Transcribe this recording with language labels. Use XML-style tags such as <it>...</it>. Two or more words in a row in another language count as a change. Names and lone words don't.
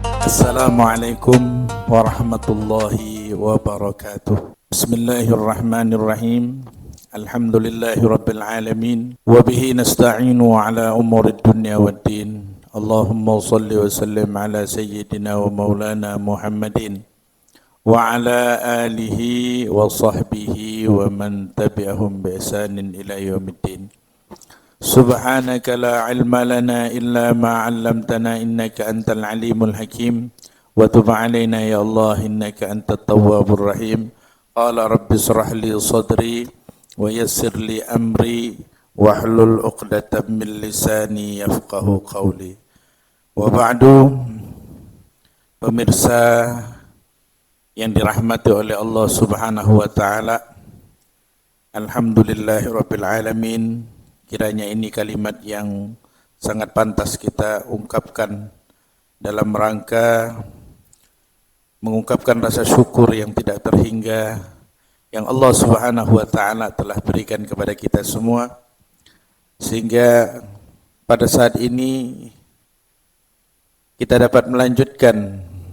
<ar>السلام عليكم ورحمة الله وبركاته. بسم الله الرحمن الرحيم الحمد لله رب العالمين. وبه نستعين على أمور الدنيا والدين. اللهم صل وسلم على سيدنا ومولانا محمد وعلى آله وصحبه ومن تبعهم بإحسان إلى يوم الدين. سبحانك لا علم لنا إلا ما علمتنا إنك أنت العليم الحكيم وتب علينا يا الله إنك أنت التواب الرحيم. قال رب اشرح لي صدري ويسر لي أمري واحلل عقدة من لساني يفقهوا قولي. وبعد,</ar> <id>pemirsa yang dirahmati oleh Allah</id> <ar>سبحانه وتعالى الحمد لله رب العالمين.</ar> <id>Kiranya ini kalimat yang sangat pantas kita ungkapkan dalam rangka mengungkapkan rasa syukur yang tidak terhingga yang Allah</id> <ar>سبحانه وتعالى</ar> <id>telah berikan kepada kita semua, sehingga pada saat ini kita dapat melanjutkan</id>